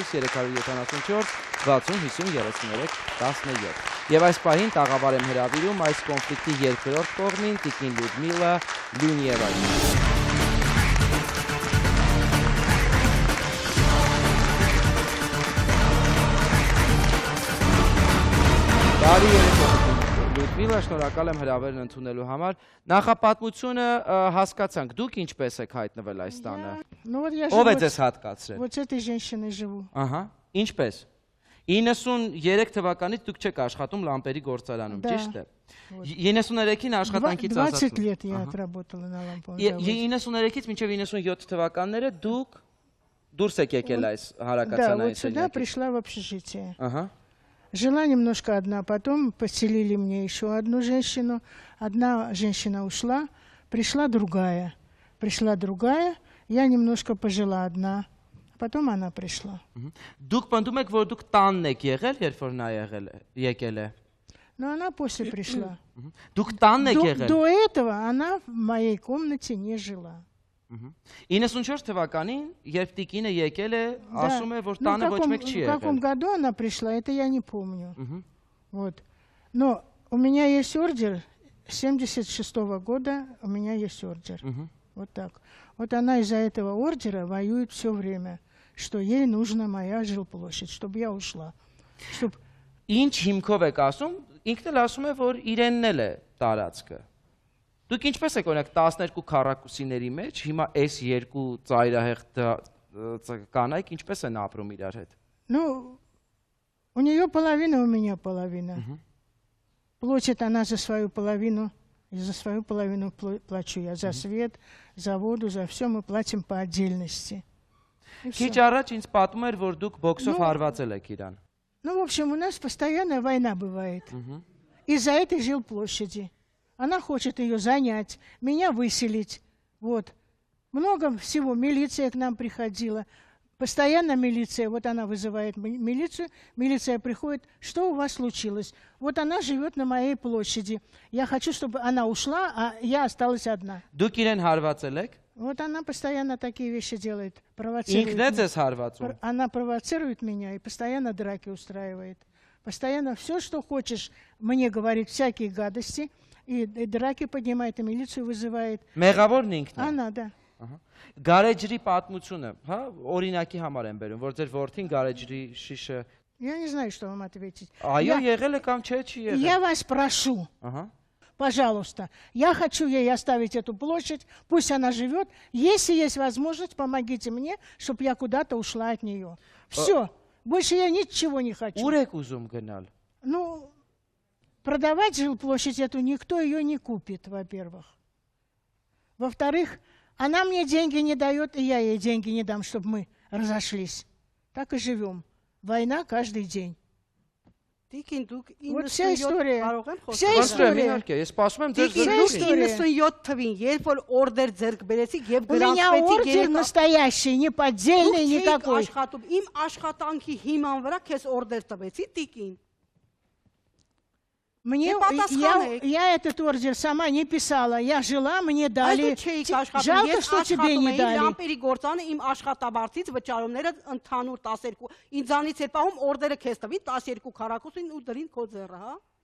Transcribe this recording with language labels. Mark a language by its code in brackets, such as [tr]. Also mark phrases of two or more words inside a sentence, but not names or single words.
[hy] 60 50 33 17։ Եվ այս պահին տաղավար եմ հրավիրում այս կոնֆլիկտի երկրորդ կողմին Տիկին Լյուդմիլա Լյունիևային։ Բարի երեկո, Լյուդմիլա, շնորհակալ եմ հրավերն ընդունելու համար։ Նախապատմությունը հասկացանք, դուք ինչպես եք հայտնվել այս տանը։ Ով է ձեզ հատկացրել։ [ru] Вот этой женщиной живу. [hy] Ահա, ինչպես։ 93 թվականից դուք չեք աշխատում լամպերի գործարանում, ճիշտ է։ 93-ին աշխատանքից [ru] 20 лет я отработала на ламповом заводе. [hy] 93-ից մինչև 97 թվականները դուք դուրս եք եկել այս [ru] Да, [hy] հարակացանային [ru] вот сюда пришла в общежитие. [hy] Ահա։ [ru] Жила немножко одна, потом поселили мне еще одну женщину. Одна женщина ушла, пришла другая. Я немножко пожила одна. Потом она пришла. [hy] Դուք պնդում եք, որ դուք տանն եք եղել, երբ որ նա եկել է։ [ru] Но она после пришла. [hy] Դուք տանն եք եղել։ [ru] До этого она в моей комнате не жила. [hy] 94 թվականին, երբ Տիկինը եկել է, ասում է, որ տանը ոչ մեկ չի եղել. [ru] В каком году она пришла, это я не помню. Вот. Но у меня есть ордер 76-го года, у меня есть ордер. Вот так. Вот она из-за этого ордера воюет все время, что ей нужна моя жилплощадь, чтобы я ушла. Чтоб... [hy] Ինչ հիմքով եք ասում, ինքն էլ ասում է, որ իրենն էլ է տարածքը։ Դուք ինչպես եք օրինակ 12 քառակուսիների մեջ, հիմա այս երկու ծայրահեղ կանայք ինչպես են ապրում իրար հետ։ [ru] Ну, у нее половина, у меня половина. Платит она за свою половину, и за свою половину плачу я. За свет, за воду, за все мы платим по отдельности. [hy] Քիչ առաջ ինձ պատմում էր, որ դուք բոքսով հարվածել եք իրան։ [ru] Ну, в общем, у нас постоянная война бывает. Из-за этой жилплощади. Она хочет ее занять, меня выселить. Вот. Много всего. Милиция к нам приходила. Постоянно милиция. Вот она вызывает милицию. Милиция приходит. Что у вас случилось? Вот она живет на моей площади. Я хочу, чтобы она ушла, а я осталась одна. [hy] Դուք իրեն հարվածել եք։ [ru] Вот она постоянно такие вещи делает. Провоцирует. [hy] Ինքն է ձեզ հարվածում։ [ru] Она провоцирует меня и постоянно драки устраивает. Постоянно все, что хочешь, мне говорит всякие гадости. И драки поднимает, и милицию вызывает. [hy] Մեղավորն ինքն է։ [ru] Она, да. [hy] Գարեջրի պատմությունը, հա, օրինակի համար եմ բերում, որ ձեր որդին գարեջրի շիշը։ [ru] Я не знаю, что вам ответить. [hy] Այո, եղել է կամ չէ, չի եղել։ [ru] Я вас прошу. Пожалуйста, я хочу ей оставить эту площадь, пусть она живет. Если есть возможность, помогите мне, чтобы я куда-то ушла от нее. Все, больше я ничего не хочу. [hy] Ուր եք ուզում գնալ։ [ru] Ну, продавать жилплощадь эту никто ее не купит, во-первых. Во-вторых, она мне деньги не дает, и я ей деньги не дам, чтобы мы разошлись. Так и живем. Война каждый день. Вот вся история. Вся история. [hy] Ես սպասում եմ ձեր [ru] Вся история. [hy] 97 թվին, երբ որ օրդեր ձեռք բերեցիք եւ [ru] У меня ордер настоящий, не поддельный никакой. [hy] Իմ աշխատանքի հիման վրա քեզ օրդեր տվեցի տիկին։ [ru] Мне, я этот ордер сама не писала, я жила, мне дали. Жалко, что тебе не дали. [hy] Լամպերի գործանը իմ աշխատաբարձից վճարումները ընդհանուր 12 ինձանից էր պահում օրդերը քեզ տվի 12 քառակուսին ու դրին քո ձեռը, հա։